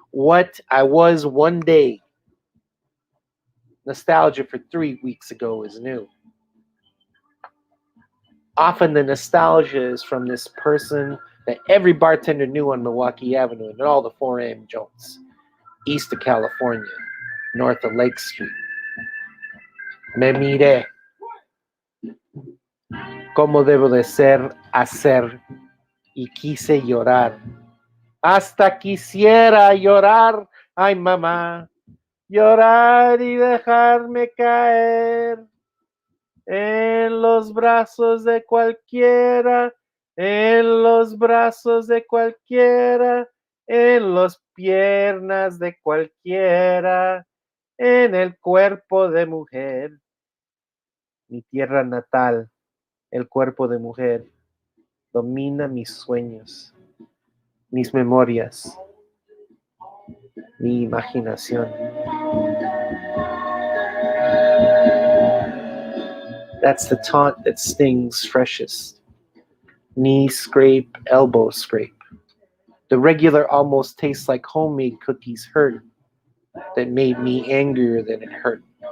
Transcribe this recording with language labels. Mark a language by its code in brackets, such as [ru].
[en] What I was one day. Nostalgia for 3 weeks ago is new. Often the nostalgia is from this person that every bartender knew on Milwaukee Avenue and all the 4 a.m. joints, east of California, north of Lake Street. [es] Me miré como debo de ser, hacer, y quise llorar. Hasta quisiera llorar, ay mamá, llorar y dejarme caer en los brazos de cualquiera, en los brazos de cualquiera, en las piernas de cualquiera, en el cuerpo de mujer. Mi tierra natal, el cuerpo de mujer, domina mis sueños, mis memorias, mi imaginación. [en] That's the taunt that stings freshest. Knee scrape, elbow scrape. The regular almost tastes like homemade cookies hurt. That made me angrier than it hurt.